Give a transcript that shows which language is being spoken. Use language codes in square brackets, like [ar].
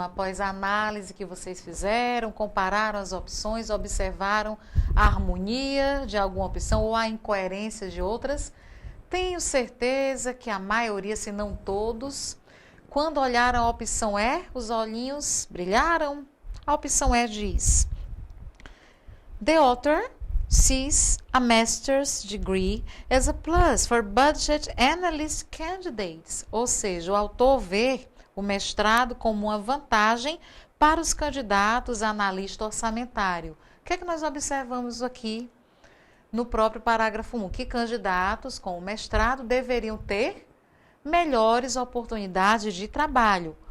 [pt] Após a análise que vocês fizeram, compararam as opções, observaram a harmonia de alguma opção ou a incoerência de outras? Tenho certeza que a maioria, se não todos, quando olharam a opção E, os olhinhos brilharam. A opção E diz: [en] The author sees a master's degree as a plus for budget analyst candidates. [pt] Ou seja, o autor vê o mestrado como uma vantagem para os candidatos a analista orçamentário. O que é que nós observamos aqui no próprio parágrafo 1? Que candidatos com o mestrado deveriam ter melhores oportunidades de trabalho.